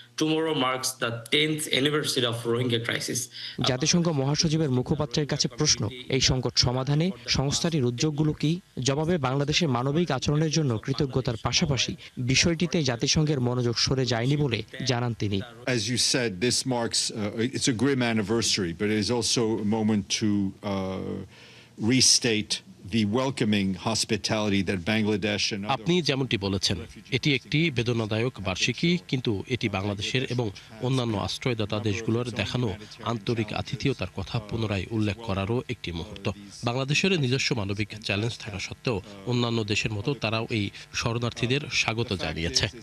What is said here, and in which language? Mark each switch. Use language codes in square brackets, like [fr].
[en] Tomorrow marks the 10th anniversary of Rohingya crisis. [bn] জাতিসংঘ মহাসচিবের মুখপাত্রের কাছে প্রশ্ন, এই সংকট সমাধানে সংস্থাটির উদ্যোগগুলো কি? জবাবে বাংলাদেশের মানবিক আচরণের জন্য কৃতজ্ঞতার পাশাপাশি বিষয়টিতে জাতিসংঘের মনোযোগ সরে যায়নি বলে জানান তিনি। [en] As you said, this marks it's a grim anniversary, but it is also a moment to restate the welcoming hospitality that Bangladesh and [bn] আপনি যেমনটি বলেছেন, এটি একটি বেদনাদায়ক বার্ষিকী, কিন্তু এটি বাংলাদেশের এবং অন্যান্য আশ্রয়দাতা দেশগুলোর দেখানো আন্তরিক আতিথেয়তার কথা পুনরায় উল্লেখ করারও একটি মুহূর্ত। বাংলাদেশের নিজস্ব মানবিক চ্যালেঞ্জ থাকা সত্ত্বেও অন্যান্য দেশের মতো তারাও এই শরণার্থীদের স্বাগত জানিয়েছে।